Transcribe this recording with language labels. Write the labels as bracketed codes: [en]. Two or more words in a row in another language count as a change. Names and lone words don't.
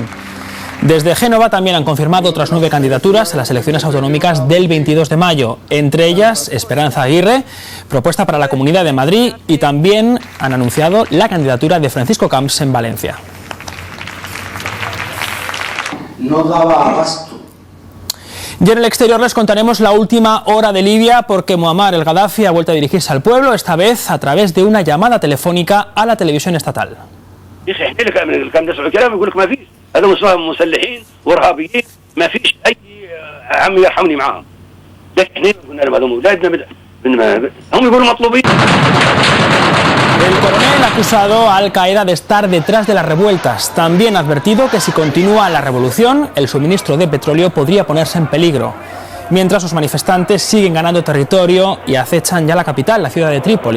[es] Desde Génova también han confirmado otras 9 candidaturas a las elecciones autonómicas del 22 de mayo, entre ellas Esperanza Aguirre, propuesta para la Comunidad de Madrid, y también han anunciado la candidatura de Francisco Camps en Valencia. No daba abasto. Y en el exterior les contaremos la última hora de Libia porque Muammar el Gaddafi ha vuelto a dirigirse al pueblo, esta vez a través de una llamada telefónica a la televisión estatal. [ar] يا اخي احنا لك كان نسمع الكلام يقول لك ما فيش هذا مسلحين وارهابيين ما فيش اي عمي يرحمني معاهم لكن احنا قلنا لهم هذول اولادنا هم يقولوا مطلوبين. [es] El coronel acusado a Al Qaeda de estar detrás de las revueltas. También ha advertido que si continúa la revolución, el suministro de petróleo podría ponerse en peligro. Mientras los manifestantes siguen ganando territorio y acechan ya la capital, la ciudad de Trípoli.